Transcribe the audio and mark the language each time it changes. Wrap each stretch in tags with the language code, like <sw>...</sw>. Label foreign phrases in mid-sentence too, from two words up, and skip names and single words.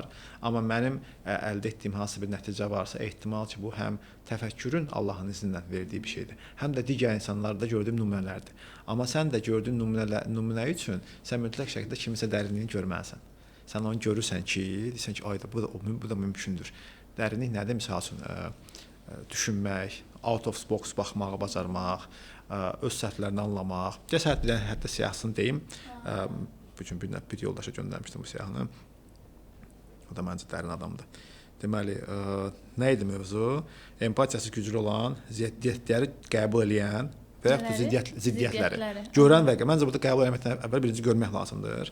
<az>Amma mənim əldə etdiyim hansı bir nəticə varsa, ehtimal ki, bu həm təfəkkürün Allahın izni ilə verdiyi bir şeydir, həm də digər insanlarda gördüyüm nümunələrdir. Amma sən də gördüyün nümunə üçün sən mütləq şəkildə kimisə dərinliyini görməlisən. Sən onu görürsən ki, deyirsən ki, ayda bu da mümkündür. Dərinlik nədir? Məsəl üçün düşünmək,</az> <en>out of box</en> <az>baxmağı bacarmaq, öz səhvlərini anlamaq. Cəsarətlə hətta siyahısını deyim. Bu gün bir yoldaşa göndərmişdim bu siyahını. O da məncə dərin adamdır. Deməli, nə idi mövzu? Empatiyası güclü olan, ziddiyyətləri qəbul edən və yaxud ziddiyyətləri görən və məncə burada qəbul etməkdən əvvəl birinci görmək lazımdır.</az>